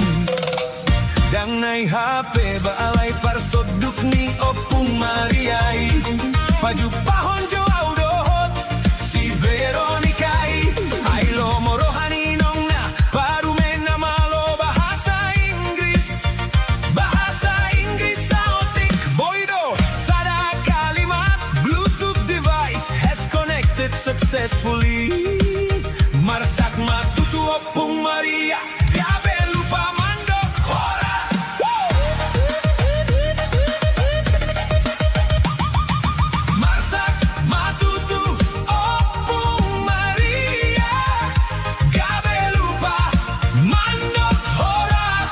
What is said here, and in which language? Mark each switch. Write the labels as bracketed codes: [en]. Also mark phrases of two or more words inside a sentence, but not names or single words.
[bbc] Dang nai hape baalay parsoduk ni opung mariai, paju pahon jo audohot si Veronica ay lomorohani nong na parume na malo bahasa Inggris saotik boido sada kalimat [en] Bluetooth device has connected successfully. [bbc] Marsak matutu opung Maria, gabe lupa mandok horas. Marsak matutu opung Maria, gabe lupa mandok horas.